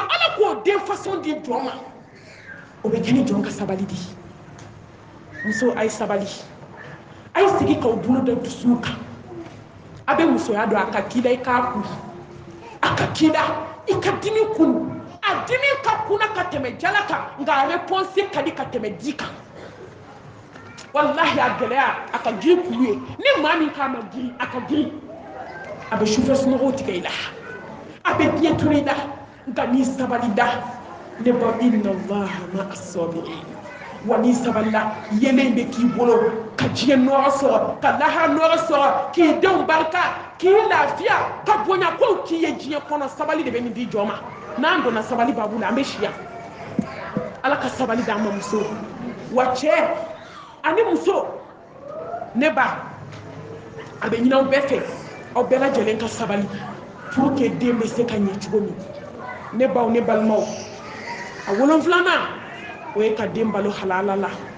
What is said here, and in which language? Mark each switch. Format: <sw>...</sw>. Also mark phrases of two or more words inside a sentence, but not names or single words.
<bm>ala k'o den façon di jɔn ma o bɛ kɛ ni jɔn ka sabali de ye muso a ye sabali a ye sigi k'aw bolo da dusuw kan a bɛ musoya dɔn a ka k'i la i k'a kun a ka k'i la i ka dimi kun a dimi ka kunna ka tɛmɛ jala kan nka a réponse ka di ka tɛmɛ di kan wallahi a gɛlɛya a ka girin kulu ye ni maa min k'a ma girin a ka girin a bɛ sufɛ sunɔgɔw tigɛ i la a bɛ diɲɛ tunu i la nka n'i sabali da ne ba</bm> <ar>إن الله مع الصابرين</ar> <bm>wa n'i sabali la yelen bɛ k'i bolo ka diɲɛ nɔɔrɔ sɔrɔ ka lahara nɔɔrɔ sɔrɔ k'i denw barika k'i lafiya ka bonya kow k'i ye diɲɛ kɔnɔ sabali de bɛ nin di jɔn ma n'an donna sabali baabu la an bɛ siya ala ka sabali d'an ma muso wa cɛ ani muso ne ba a bɛ ɲini aw bɛɛ fɛ aw bɛɛ lajɛlen ka sabali</bm> <fr>pour que</fr> <bm>den bɛ se ka ɲɛ cogo min ne baw ne balimaw a 7nan o ye ka den balo halala la</bm>